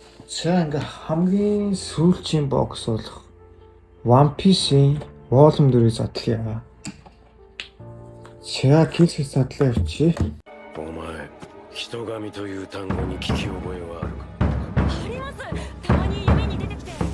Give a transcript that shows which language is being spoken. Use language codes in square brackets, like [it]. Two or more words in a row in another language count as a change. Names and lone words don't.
[mn] За ингээ хамгийн сүүлчийн бокс бол One Piece-ийн Volume 4-ийг задлаа. За килс задлаа явчих. [ja] お前、人神という単語に聞き覚えはあるか？あります。たまに夢に出てきて。